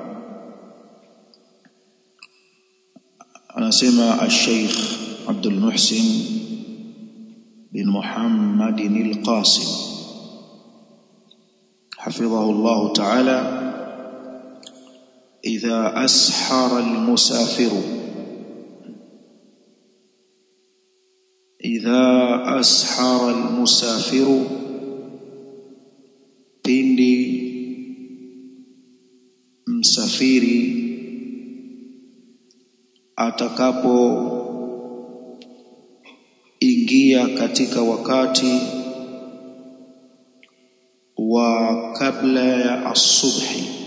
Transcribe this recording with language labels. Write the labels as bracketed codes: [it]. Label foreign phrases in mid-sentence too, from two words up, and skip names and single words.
[ar] أنا سمع الشيخ عبد المحسن بن محمد القاسم حفظه الله تعالى: إذا أسحر المسافر، إذا أسحر المسافر، [sw] pindi msafiri atakapo ingia katika wakati wa kabla ya asubuhi.